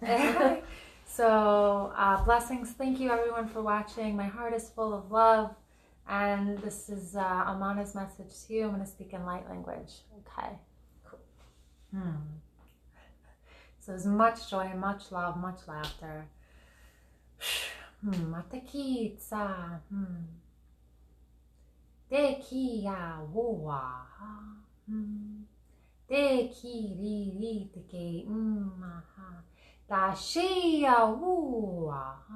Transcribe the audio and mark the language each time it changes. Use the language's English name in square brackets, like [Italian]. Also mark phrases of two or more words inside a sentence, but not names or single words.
[English] So, blessings. Thank you, everyone, for watching. My heart is full of love. And this is Amana's message to you. I'm going to speak in light language. Okay. Cool. So there's much joy, much love, much laughter. Matakitsa. Dekia woa. Deki ri teke. Da shia woa.